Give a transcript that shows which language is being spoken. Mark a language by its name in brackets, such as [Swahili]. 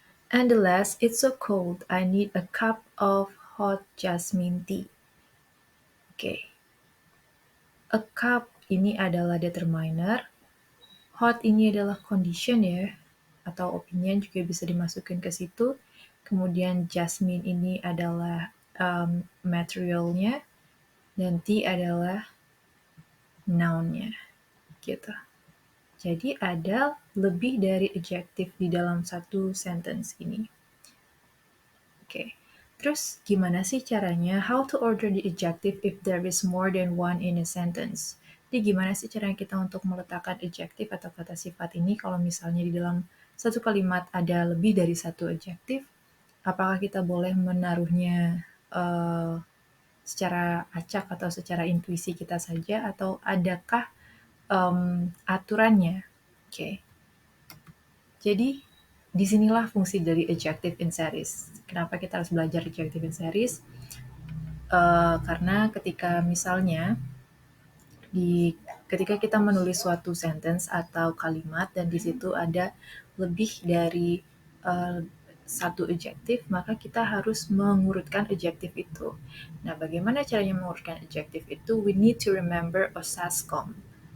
[English] And the last, it's so cold, I need a cup of hot jasmine tea. Okay. [Indonesian] A cup ini adalah determiner, hot ini adalah condition ya, atau opinion juga bisa dimasukkan ke situ. Kemudian jasmine ini adalah materialnya, dan tea adalah noun-nya gitu. Jadi ada lebih dari adjective di dalam satu sentence ini. Oke. Terus gimana sih caranya [English] how to order the adjective if there is more than one in a sentence? [Indonesian] Jadi gimana sih caranya kita untuk meletakkan adjective atau kata sifat ini kalau misalnya di dalam satu kalimat ada lebih dari satu adjective? Apakah kita boleh menaruhnya secara acak atau secara intuisi kita saja atau adakah aturannya? Oke. Jadi disinilah fungsi dari adjective in series. Kenapa kita harus belajar adjective in series? Karena ketika misalnya ketika kita menulis suatu sentence atau kalimat dan di situ ada lebih dari uh, satu adjektif, maka kita harus mengurutkan adjektif itu. Nah, bagaimana caranya mengurutkan adjektif itu? [English] We need to remember OSASCOM.